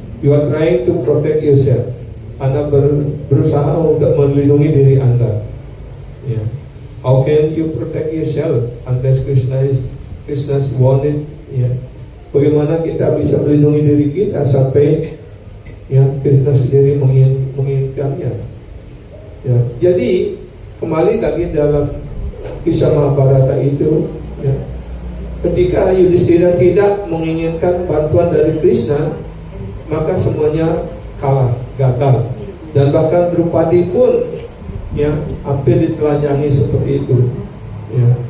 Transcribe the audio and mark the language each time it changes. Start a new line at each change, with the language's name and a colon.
English: You are trying to protect yourself.
Indonesian: Anda berusaha untuk melindungi diri Anda. Ya.
English: How can you protect yourself unless Krishna's wanted? Ya.
Indonesian: Bagaimana kita bisa melindungi diri kita sampai, ya, Krishna sendiri menginginkannya? Ya. Jadi kembali lagi dalam kisah Mahabharata itu, ya, ketika Yudhishthira tidak menginginkan bantuan dari Krishna, maka semuanya kalah, gagal, dan bahkan Drupadi pun, ya, hampir ditelanjangi seperti itu. Ya.